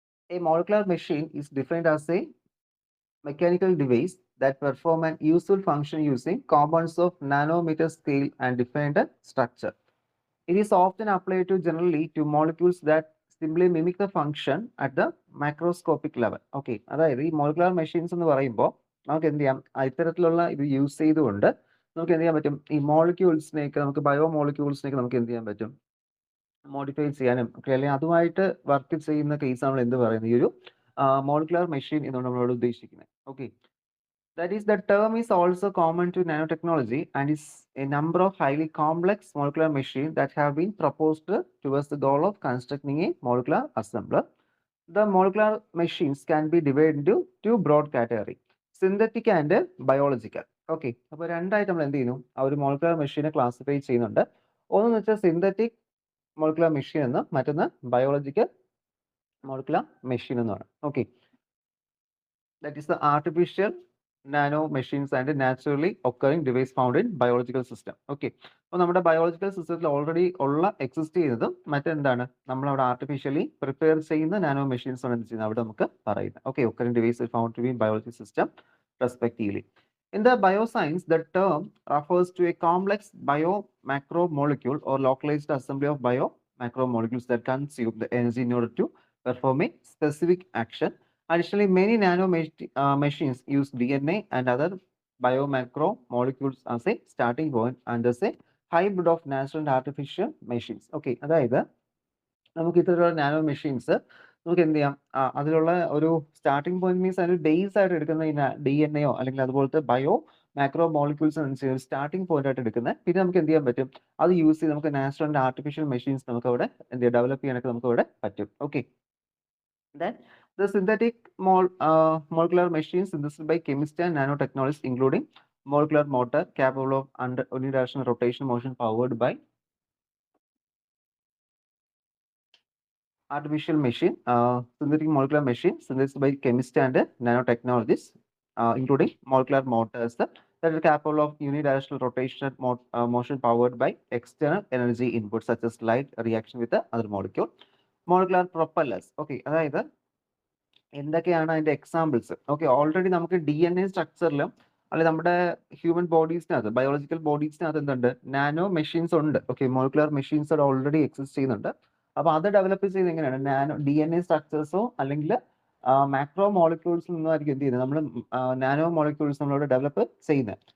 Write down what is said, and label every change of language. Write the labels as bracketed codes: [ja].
[en] A molecular machine is defined as a mechanical device that perform an useful function using components of nanometer scale and defined structure. It is often applied to generally to molecules that simply mimic the function at the macroscopic level. [ml] Okay, അതായത് ഈ molecular machines എന്ന് പറയുമ്പോൾ നമുക്ക് എന്ത് ചെയ്യാം, ഇത്തരത്തിലുള്ള ഇത് use ചെയ്തുകൊണ്ട് നമുക്ക് എന്ത് ചെയ്യാൻ പറ്റും, ഈ മോളിക്യൂൾസിനെയൊക്കെ നമുക്ക് ബയോ മോളിക്യൂൾസിനെയൊക്കെ നമുക്ക് എന്ത് ചെയ്യാൻ പറ്റും, മോഡിഫൈ ചെയ്യാനും ഒക്കെ, അല്ലെങ്കിൽ അതുമായിട്ട് വർക്ക് ചെയ്യുന്ന കേസ് നമ്മൾ എന്ത് പറയുന്നത്, ഈ ഒരു മോളിക്കുലാർ മെഷീൻ എന്നാണ് നമ്മളോട് ഉദ്ദേശിക്കുന്നത്. [en] Okay, that is the term is also common to nanotechnology and is a number of highly complex molecular machines that have been proposed towards the goal of constructing a molecular assembler. The molecular machines can be divided into two broad categories, synthetic and biological. [ml] Okay, അപ്പോൾ രണ്ടായിട്ട് നമ്മൾ എന്ത് ചെയ്യുന്നു, ആ ഒരു molecular മെഷീനെ classify ചെയ്യുന്നുണ്ട്. ഒന്നെന്ന് വെച്ചാൽ സിന്തറ്റിക് മോളിക്കുലാർ മെഷീൻ എന്നും മറ്റൊന്ന് ബയോളജിക്കൽ മോളിക്കുലാർ മെഷീൻ എന്നുമാണ്. [en] Okay, that is the artificial nano machines and naturally occurring device found in biological system. [ml] Okay, അപ്പോൾ നമ്മുടെ ബയോളജിക്കൽ സിസ്റ്റത്തിൽ ഓൾറെഡി ഉള്ള എക്സിസ്റ്റ് ചെയ്യുന്നതും മറ്റെന്താണ്, നമ്മളവിടെ ആർട്ടിഫിഷ്യലി പ്രിപ്പയർ ചെയ്യുന്ന നാനോ മെഷീൻസ് ആണ് എന്ത് ചെയ്യുന്നത് അവിടെ നമുക്ക് പറയുന്നത്. [en] Okay, occurring devices found to be in biological system respectively. In the bioscience, the term refers to a complex bio-macromolecule or localized assembly of bio-macromolecules that consume the energy in order to perform a specific action. Additionally, many nano machines use DNA and other biomacromolecules as a starting point and as a hybrid of natural and artificial machines. [ml] Okay, അതായത് നമുക്ക് ഇത്തരത്തിലുള്ള nano machines നമുക്ക് എന്ത് ചെയ്യാം, അതിലുള്ള ഒരു starting point means അതിന് base ആയിട്ട് എടുക്കുന്ന ഈ DNA അല്ലെങ്കിൽ അതുപോലത്തെ ബയോ മാക്രോ മോളിക്യൂൾസ് അനുസരിച്ച് സ്റ്റാർട്ടിംഗ് പോയിന്റ് ആയിട്ട് എടുക്കുന്നത്. പിന്നെ നമുക്ക് എന്ത് ചെയ്യാൻ പറ്റും, അത് യൂസ് ചെയ്ത് നമുക്ക് നാച്ചുറൽ ആൻഡ് ആർട്ടിഫിഷ്യൽ മെഷീൻസ് നമുക്ക് അവിടെ എന്ത് ചെയ്യാം, ഡെവലപ്പ് ചെയ്യാനൊക്കെ നമുക്ക് അവിടെ പറ്റും. [en] Okay, then the synthetic molecular machines synthesized by chemistry and nanotechnologists, including molecular motor capable of unidirectional rotation motion powered by artificial machine, synthetic molecular machine synthesized by chemistry and nanotechnologists, including molecular motors that are capable of unidirectional rotation motion powered by external energy input such as light reaction with the other molecule. Molecular propellers. [ml] Okay, അതായത് എന്തൊക്കെയാണ് അതിന്റെ examples? Okay, already നമുക്ക് DNA സ്ട്രക്ചറിലും അല്ലെങ്കിൽ നമ്മുടെ human ബോഡീസിനകത്ത് biological ബോഡീസിനകത്ത് എന്തുണ്ട്, nano machines ഉണ്ട്. Okay, molecular machines അവിടെ already exist ചെയ്യുന്നുണ്ട്. അപ്പോൾ അത് ഡെവലപ്പ് ചെയ്ത് എങ്ങനെയാണ്, DNA സ്ട്രക്ചേഴ്സോ അല്ലെങ്കിൽ മാക്രോ മോളിക്യൂൾസിൽ നിന്നായിരിക്കും എന്ത് ചെയ്യുന്നത്, നമ്മൾ നാനോ മോളിക്യൂൾസ് നമ്മളോട് ഡെവലപ്പ് ചെയ്യുന്നത്.